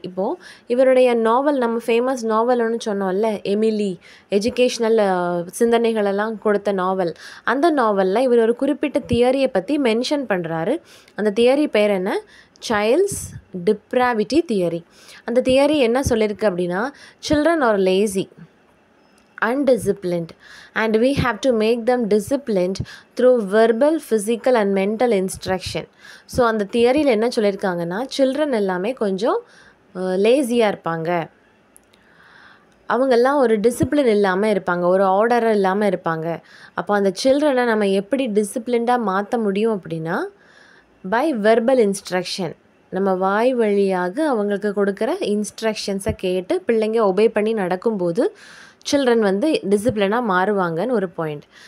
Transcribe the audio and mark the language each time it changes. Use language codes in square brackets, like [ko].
[ta] இப்போது இவருடைய நாவல், நம்ம ஃபேமஸ் நாவல் ஒன்று சொன்னோம்ல, எமிலி, எஜுகேஷ்னல் சிந்தனைகளெல்லாம் கொடுத்த நாவல். அந்த நாவலில் இவர் ஒரு குறிப்பிட்ட தியரியை பற்றி மென்ஷன் பண்ணுறாரு. அந்த தியரி பேர் என்ன? Child's depravity theory. அந்த தியரி என்ன சொல்லியிருக்கு அப்படின்னா, [en] Children are lazy, undisciplined, and we have to make them disciplined through verbal, physical and mental instruction. [ta] So அந்த தியரியில் என்ன சொல்லியிருக்காங்கன்னா, சில்ட்ரன் எல்லாமே கொஞ்சம் லேசியாக இருப்பாங்க, அவங்கெல்லாம் ஒரு டிசிப்ளின் இல்லாமல் இருப்பாங்க, ஒரு ஆர்டர் இல்லாமல் இருப்பாங்க. அப்போ அந்த சில்ட்ரனை நம்ம எப்படி டிசிப்ளின்டாக மாற்ற முடியும் அப்படின்னா, [en] by verbal instruction, [ta] நம்ம வாய் வழியாக அவங்களுக்கு கொடுக்குற இன்ஸ்ட்ரக்ஷன்ஸை கேட்டு பிள்ளைங்க ஒபே பண்ணி நடக்கும்போது சில்ட்ரன் வந்து டிசிப்ளினாக மாறுவாங்கன்னு ஒரு பாயிண்ட்.